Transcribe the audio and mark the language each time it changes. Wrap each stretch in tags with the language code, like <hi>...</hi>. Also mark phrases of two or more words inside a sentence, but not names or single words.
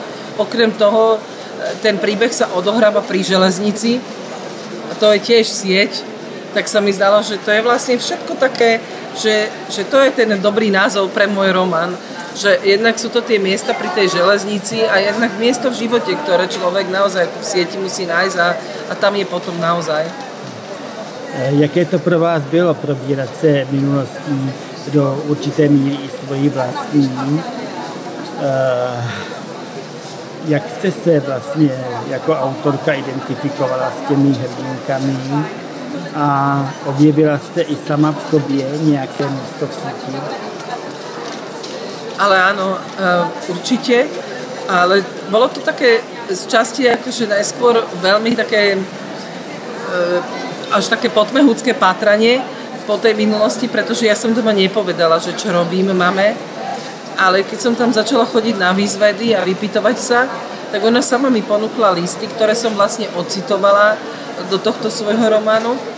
<sk>Okrem toho, ten príbeh sa odohráva pri železnici a to je tiež sieť, tak sa mi zdalo, že to je vlastne všetko také, že to je ten dobrý názov pre môj román. Že jednak sú to tie miesta pri tej železnici a jednak miesto v živote, ktoré človek naozaj v sieti musí nájsť a tam je potom naozaj.</sk> <cs>Jaké to pro vás bylo probírat se minulostí do určité míry i svojí vlastní? Jak jste se vlastně jako autorka identifikovala s těmi hrdinkami a objevila jste i sama v sobě nějaké místo v síti?</cs> <sk>Ale áno, určite, ale bolo to také z časti akože najskôr veľmi také až také potmehúcké pátranie po tej minulosti, pretože ja som doma nepovedala, že čo robím mame. Ale keď som tam začala chodiť na výzvedy a vypytovať sa, tak ona sama mi ponúkla listy, ktoré som vlastne ocitovala do tohto svojho románu.</sk>